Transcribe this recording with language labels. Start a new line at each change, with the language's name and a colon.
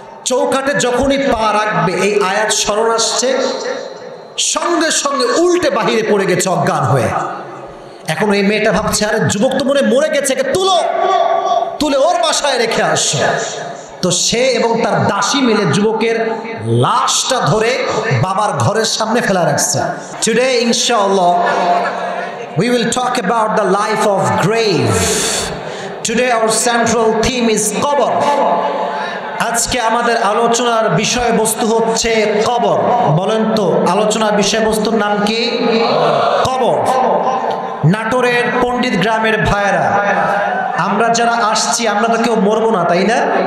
Bangla: চৌকাঠে যখনই পা রাখবে এই আয়াত স্মরণ আসছে, সঙ্গে সঙ্গে উল্টে বাহিরে পড়ে গেছে অজ্ঞান হয়ে। এখন এই মেয়েটা ভাবছে, আরে যুবক তো মনে মরে গেছে, তুলো, তুলে ওর বাসায় রেখে আসো। তো সে এবং তার দাসী মিলে যুবকের লাশটা ধরে বাবার ঘরের সামনে ফেলা রাখছে।
English: Today ইনশাআল্লাহ we will talk about the life of grave. Today our central theme is কবর।
Bangla: আজকে আমাদের আলোচনার বিষয়বস্তু হচ্ছে কবর। বলেন তো আলোচনার বিষয়বস্তুর নাম কি? কবর। নাটোরের পণ্ডিত গ্রামের ভাইয়েরা, আমরা যারা আসছি আমরা তো কেউ মরবো না, তাই না?